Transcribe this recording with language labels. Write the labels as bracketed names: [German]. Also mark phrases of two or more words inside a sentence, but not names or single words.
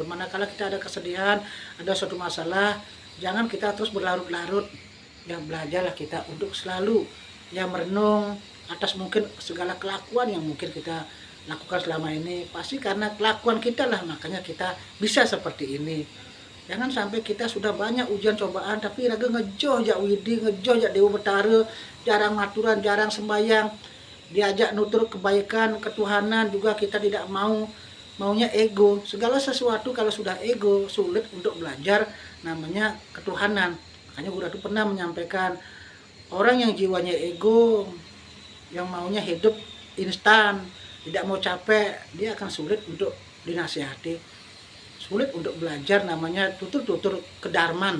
[Indonesian] Manakala kita ada kesedihan, ada suatu masalah, jangan kita terus berlarut-larut. Ya, belajarlah kita untuk selalu merenung atas mungkin segala kelakuan yang mungkin kita lakukan selama ini. Pasti karena kelakuan kita lah, makanya kita bisa seperti ini. Jangan sampai kita sudah banyak ujian cobaan, tapi [Balinese] raga ngejoh jak widi, ngejoh jak Dewa Betara, [Indonesian] jarang maturan, jarang sembahyang. Diajak nutur kebaikan, ketuhanan juga kita tidak mau, maunya ego. Segala sesuatu kalau sudah ego sulit untuk belajar namanya ketuhanan. Makanya Guru Atu pernah menyampaikan, orang yang jiwanya ego, yang maunya hidup instan, tidak mau capek, dia akan sulit untuk dinasihati, sulit untuk belajar namanya tutur-tutur kedarman.